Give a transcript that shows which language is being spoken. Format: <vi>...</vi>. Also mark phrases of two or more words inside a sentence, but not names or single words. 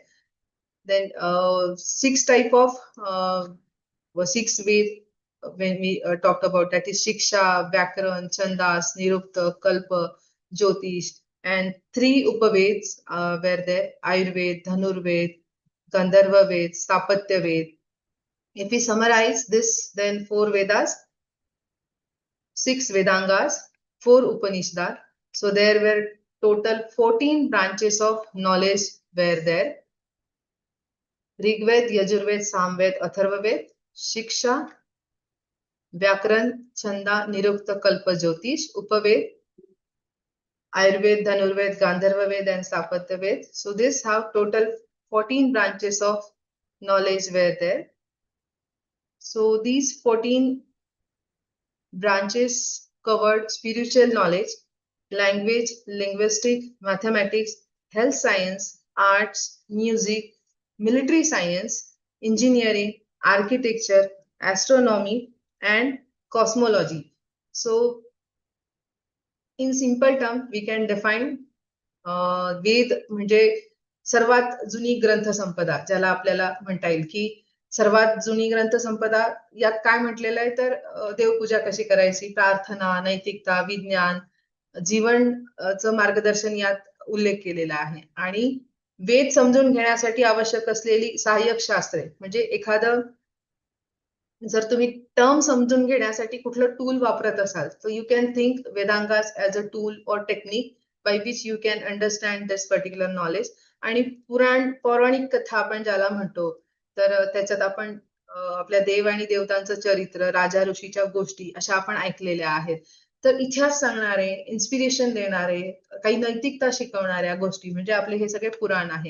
<en>Then 6 type of 6 Veds when we talked about, that is Shiksha, Vyakaran, Chandas, Nirukta, Kalpa, Jyotish, and 3 Upaveds were there: Ayurved, Dhanurved, Gandharva Ved, Stapatya Ved. If we summarize this, then 4 Vedas, 6 Vedangas, 4 Upanishads. So there were total 14 branches of knowledge were there. Rigved, Yajurved, Samved, Atharvaved, Shiksha, Vyakaran, Chanda, Nirukta, Kalpa, Jyotish, Upaved, Ayurved, Dhanurved, Gandharva Ved, and Stapatya Ved. So this have total 14 branches of knowledge were there. So these 14 branches covered spiritual knowledge, language, linguistic, mathematics, health science, arts, music, military science, engineering, architecture, astronomy, and cosmology. So in simple term, we can define</en> <mr>वेद म्हणजे सर्वात जुनी ग्रंथसंपदा, ज्याला आपल्याला म्हणता येईल की सर्वात जुनी ग्रंथसंपदा. यात काय म्हटलेलं आहे तर देवपूजा कशी करायची, प्रार्थना, नैतिकता, विज्ञान, जीवनचं मार्गदर्शन यात उल्लेख केलेला आहे. आणि वेद समजून घेण्यासाठी आवश्यक असलेली सहाय्यक शास्त्रे, म्हणजे एखादं जर तुम्ही टर्म समजून घेण्यासाठी कुठलं टूल वापरत असाल, तर</mr> <en>you can think Vedangas as a tool और technique by which you can understand this particular knowledge.</en> <mr>आणि पौराणिक कथा आपण ज्याला म्हणतो, तर त्याच्यात आपण आपल्या देव आणि देवतांचं चरित्र, राजा ऋषीच्या गोष्टी अशा आपण ऐकलेल्या आहेत. तर इतिहास सांगणारे, इन्स्पिरेशन देणारे, काही नैतिकता शिकवणाऱ्या गोष्टी म्हणजे आपले हे सगळे पुराण आहे.</mr>